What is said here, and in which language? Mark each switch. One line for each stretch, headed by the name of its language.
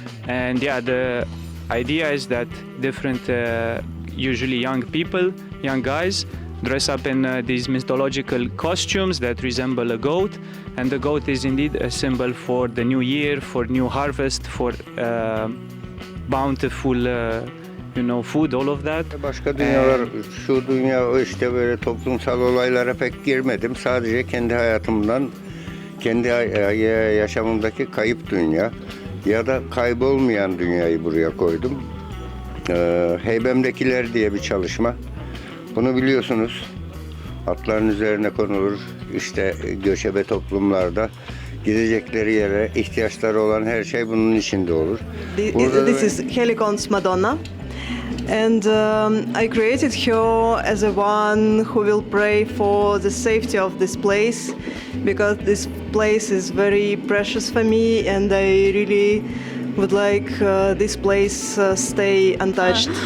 English: And yeah, the idea is that different, usually young people, young guys, dress up in these mythological costumes that resemble a goat, and the goat is indeed a symbol for the new year, for new harvest, for bountiful, food, all of that.
Turkish: Başka dünyalar, şu dünya işte böyle toplumsal olaylara pek girmedim. Sadece kendi hayatımdan, kendi yaşamımdaki kayıp dünya ya da kaybolmayan dünyayı buraya koydum. Heybemdekiler diye bir çalışma. Bunu biliyorsunuz. Atların üzerine konulur. İşte göçebe toplumlarda gidecekleri yere ihtiyaçları olan her şey bunun içinde olur.
English: This is Helikon's Madonna. And I created her as a one who will pray for the safety of this place, because this place is very precious for me, and I really would like this place stay untouched.